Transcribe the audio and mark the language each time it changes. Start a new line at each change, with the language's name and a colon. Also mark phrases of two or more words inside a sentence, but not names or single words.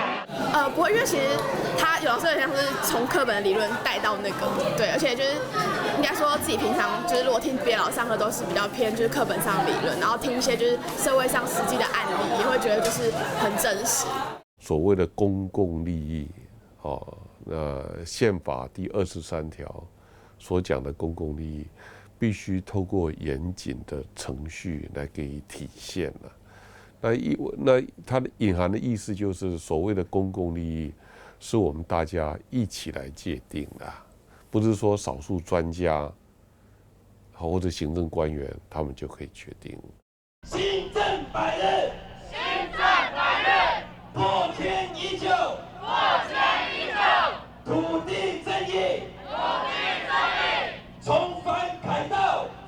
Chinese: 不會，因為其實他有時候像是從課本的理論帶到那個，對，而且就是應該說自己平常就是如果聽別的老師上課都是比較偏就是課本上的理論，然後聽一些就是社會上實際的案例，也會覺得就是很真實。所謂的公共利益，憲法第23條所講的公共利益，必須透過嚴謹的程序來給予體現了。那它的隱含的意思就是，所謂的公共利益是我們大家一起來界定的，不是說少數專家或者行政官員他們就可以決定。行政百日，破千依舊，土地正義，重返凱道。